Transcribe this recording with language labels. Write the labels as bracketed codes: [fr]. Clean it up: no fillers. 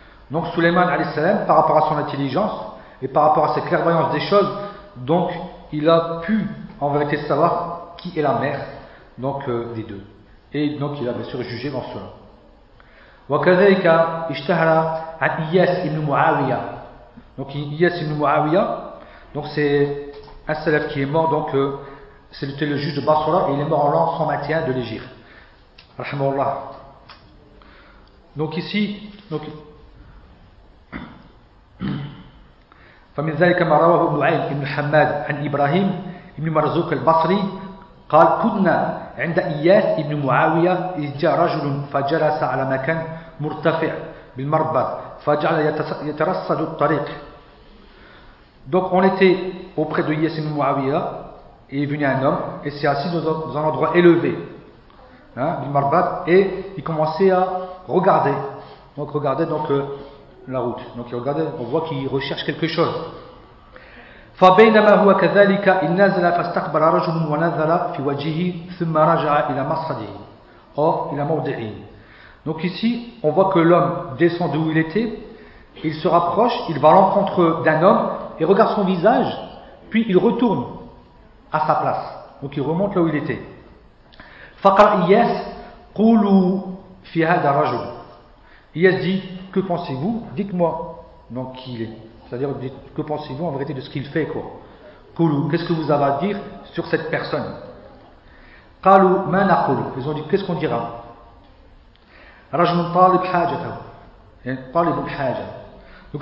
[fr] Donc Suleyman alayhi salam, par rapport à son intelligence et par rapport à ses clairvoyances des choses, donc il a pu en vérité savoir qui est la mère donc des deux, et donc il a bien sûr jugé dans cela. [ar] وَكَذَلِكَ اِشْتَهَرَ عَنْ إِيَّاسِ ibn Muawiya. [fr] Donc Iyas ibn Muawiya, donc c'est un salaf qui est mort, donc c'était le juge de Basra, et il est mort en l'an 121 de l'Hégire, rahmahullah. Donc ici, donc [ar] فمن ذلك ما رواه ابن عين ابن حماد عن إبراهيم ابن مرزوق البصري قال كنا عند إياس ابن معاوية إذ جاء رجل فجلس على مكان مرتفع بالمربط فجعل يترصد الطريق. [fr] Donc on était auprès de Iyas ibn Muawiya, et est venu un homme et s'est assis dans un endroit élevé, hein, du marbat, et il commençait à regardez Donc regardez donc la route. Donc regardez, on voit qu'il recherche quelque chose. [ar] فبينما هو كذلك إن نزل فاستقبل رجل ونزل في وجهه ثم رجع إلى مصعده أو إلى موضعه. [fr] Donc ici, on voit que l'homme descend d'où il était, il se rapproche, il va à l'encontre d'un homme et regarde son visage, puis il retourne à sa place. Donc il remonte là où il était. [ar] فقال إياس قولوا في هذا الرجل. [fr] إياس dit, que pensez-vous? Dites-moi. Donc qui il est. C'est-à-dire, que pensez-vous en vérité de ce qu'il fait, quoi? Qu'est-ce que vous avez à dire sur cette personne? Ils ont dit, qu'est-ce qu'on dira? Donc